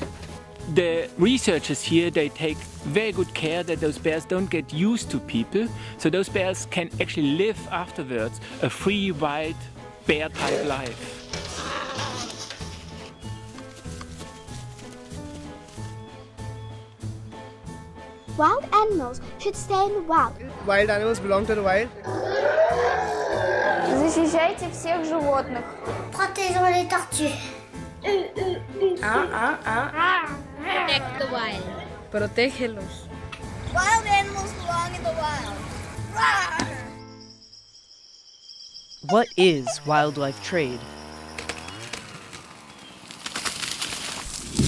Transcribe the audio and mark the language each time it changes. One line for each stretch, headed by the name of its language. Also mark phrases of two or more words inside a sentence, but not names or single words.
English: The researchers here, they take very good care that those bears don't get used to people, so those bears can actually live afterwards a free, wild, bear-type life. Wild animals should stay in the wild. Wild animals belong to the wild.
Russian: Защищайте всех животных.
French: Protégeons les tortues.
English: Protect the wild.
Spanish: Protégelos.
English: Wild animals belong in the wild. What is wildlife trade?